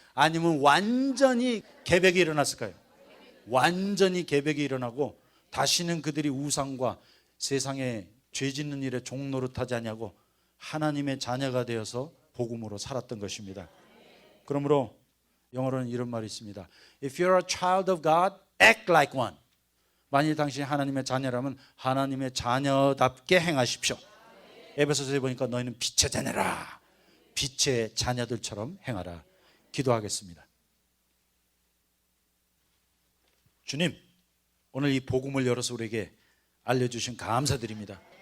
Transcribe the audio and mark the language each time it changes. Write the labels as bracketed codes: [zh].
[ko] 아니면 완전히 개벽이 일어났을까요? 완전히 개벽이 일어나고 다시는 그들이 우상과 세상에 죄 짓는 일에 종노릇하지 않냐고 하나님의 자녀가 되어서 복음으로 살았던 것입니다. 그러므로 영어로는 이런 말이 있습니다. [en] If you're a child of God, act like one. [ko] 만일 당신이 하나님의 자녀라면 하나님의 자녀답게 행하십시오. 에베소서에 보니까 너희는 빛의 자녀라. 빛의 자녀들처럼 행하라. 기도하겠습니다. 주님, 오늘 이 복음을 열어서 우리에게 알려주신 감사드립니다.